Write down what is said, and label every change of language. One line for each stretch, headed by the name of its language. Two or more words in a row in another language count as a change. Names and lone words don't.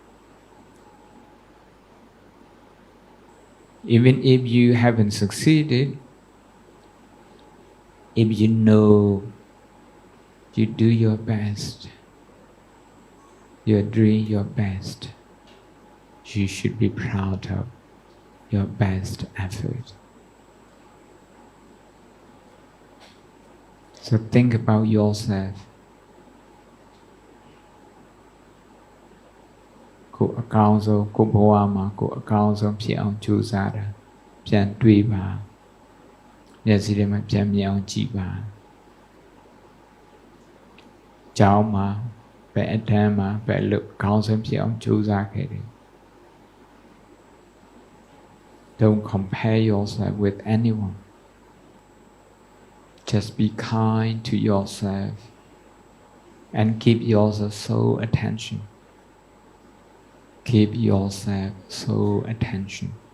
English: Even if you haven't succeeded, if you know you do your best, you're doing your best, you should be proud of your best effort. So think about yourself.
Burmese: ကိုယ်အကောင်းဆုံးကိုယ်ဘဝမှာကိုယ်အကောင်းဆုံးဖြစ်အောင်ကြိုးစားတာပြန်တွေးပါမျက်စိထဲမှာပြန်မြင်အောင်ကြည့်ပါကျောင်းမှာဘယ်အတန်းမှာဘယ်လိုအကောင်းဆုံးဖြစ်အောင်ကြိုးစားခဲ့တယ်
English: Don't compare yourself with anyone. Just be kind to yourself and give yourself sole attention. Give yourself sole attention.